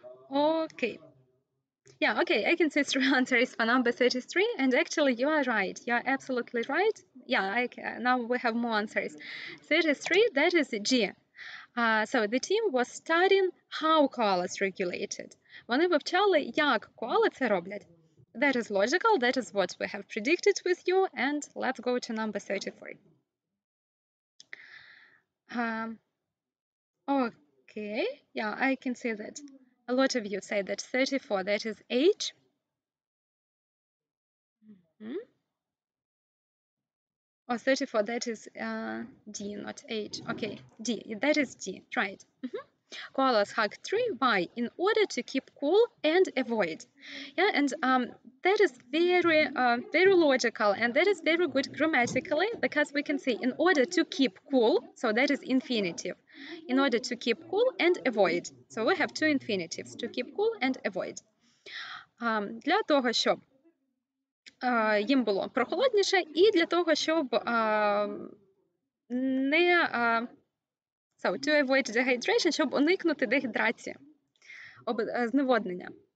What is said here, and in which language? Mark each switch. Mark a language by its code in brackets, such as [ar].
[en] Okay. Yeah, okay, I can see 3 answers for number 33, and actually you are right. You are absolutely right. Yeah, now we have more answers. 33, that is G. So the team was studying how koalas regulated. [uk] Вони вивчали, як коали це роблять. [en] That is logical. That is what we have predicted with you. And let's go to number 34. Okay, yeah, I can see that. A lot of you say that 34, that is H. Or 34, that is D, not H. Okay, D, that is D, right. Koalas hug tree. Why? In order to keep cool and avoid. Yeah, and that is very, very logical, and that is very good grammatically, because we can say in order to keep cool, so that is infinitive. In order to keep cool and avoid. So we have 2 infinitives, to keep cool and avoid. [uk] Для того, щоб їм було прохолодніше, і для того, щоб не [en] So, to avoid dehydration, [uk] щоб уникнути дегідрації, зневоднення.